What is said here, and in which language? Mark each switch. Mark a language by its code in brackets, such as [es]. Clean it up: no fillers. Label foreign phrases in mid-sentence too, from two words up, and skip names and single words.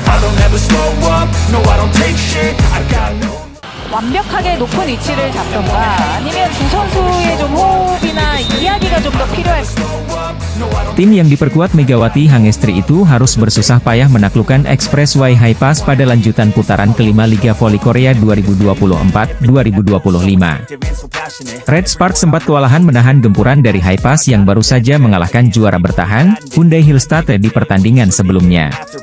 [en] don't ever slow up, no I don't take shit, I got no. [ko] 완벽하게 높은 위치를 잡던가 아니면 두 선수의 좀 호흡이나 이야기가 좀 더 필요할. [id] Tim yang diperkuat Megawati Hangestri itu harus bersusah payah menaklukkan Expressway High Pass pada lanjutan putaran kelima Liga Voli Korea 2024-2025. Red Sparks sempat kewalahan menahan gempuran dari High Pass yang baru saja mengalahkan juara bertahan, Hyundai Hillstatte di pertandingan sebelumnya.